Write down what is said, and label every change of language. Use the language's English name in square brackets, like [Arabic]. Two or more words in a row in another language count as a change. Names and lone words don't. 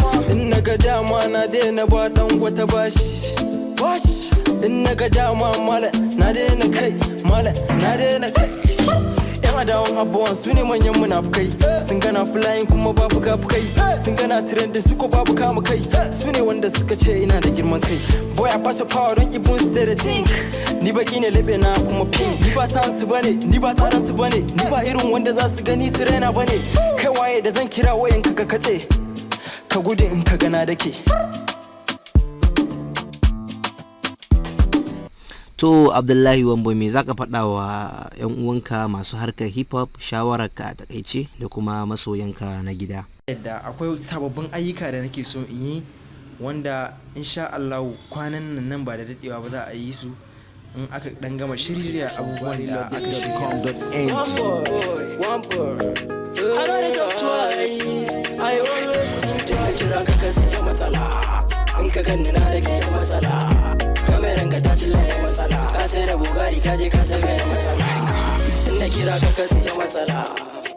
[Hausa] In na ga dama na daina ba Dangote bashi. Wash. In na ga dama, mala, na daina kai, mala, na daina kai. Yan adawan abuwan su ne manyan munafukai. Sun gana flying kuma ba fuka-fukai. Sun gana trending su ko babu kama kai. Su ne wanda suka ce ina da girman kai. [English] Boy, I pass the power, don't even stay to think. [Hausa] Ni baki ne lebe na kuma pink. Ni ba san su bane, ni ba tsaran su bane. Ni ba irin wanda za su gani su raina bane. Kai waye da zan kira wayan ka ka katse? Ka gudu in ka gana dake. To, Abdullahi Wambo, me za ka faɗa wa 'yan uwanka masu harkar [English] hip hop, [Hausa] shawararka a taƙaice da kuma masoyanka na gida? Yadda akwai sababbin ayyuka da nake so in yi, wanda [Arabic] insha Allahu [Hausa] kwanan nan, nan ba da daɗewa ba za a yi su. in aka ɗan gama shirya abubuwan da aka shirya. [English] One boy, one boy. I gotta talk twice. I always think twice. [Hausa] Kira ka ka sai da matsala. In ka ganni na da ke da matsala. Kameran ka ta cilla da matsala. Ka sai da Bugatti, ka je ka sai da matsala. In na kira ka ka sai da matsala.